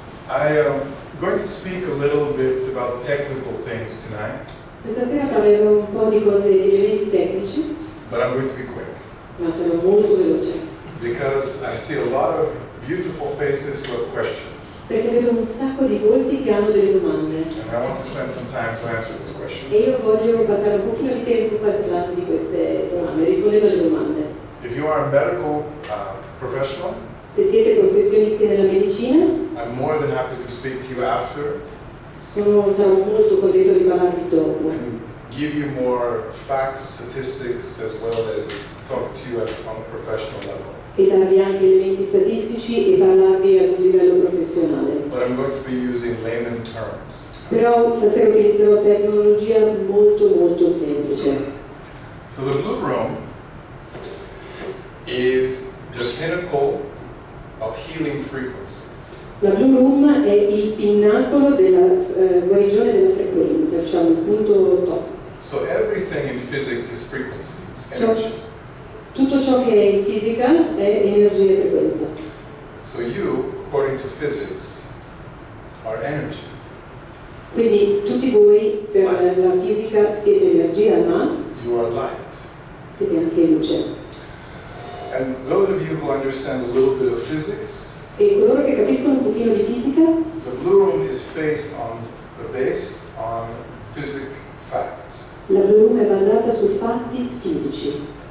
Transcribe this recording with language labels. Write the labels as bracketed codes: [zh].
[en] I am going to speak a little bit about technical things tonight, [it] Questa sera parlerò un po' di cose, di elementi tecnici, [en] but I'm going to be quick [it] ma sarò molto veloce, [en] because I see a lot of beautiful faces who have questions, [it] perché vedo un sacco di volti che hanno delle domande [en] and I want to spend some time to answer these [it] e [en] questions. [it] io voglio passare un pochino di tempo parlando di queste domande, rispondendo alle domande. [en] If you are a medical professional, [it] Se siete professionisti nella medicina, [en] I'm more than happy to speak to you after [it] sarò molto contento di parlarvi dopo [en] and give you more facts, statistics, as well as talk to you as on a professional level. [it] e darvi anche elementi statistici e parlarvi ad un livello professionale. [en] But I'm going to be using layman terms. [it] Però stasera utilizzerò tecnologia molto semplice. [en] So the Blu Room is the pinnacle of healing frequency. [it] La Blu Room è il pinnacolo della guarigione della frequenza, diciamo il punto top. [en] So everything in physics is frequencies, energy. [it] Tutto ciò che è in fisica è energia e frequenza. [en] So you, according to physics, are energy. [it] Quindi tutti voi per la fisica siete energia, ma [en] You are light. [it] siete anche luce. [en] And those of you who understand a little bit of physics, [it] E coloro che capiscono un pochino di fisica, [en] the Blu Room is based on physics facts. [it] la Blu Room è basata su fatti fisici.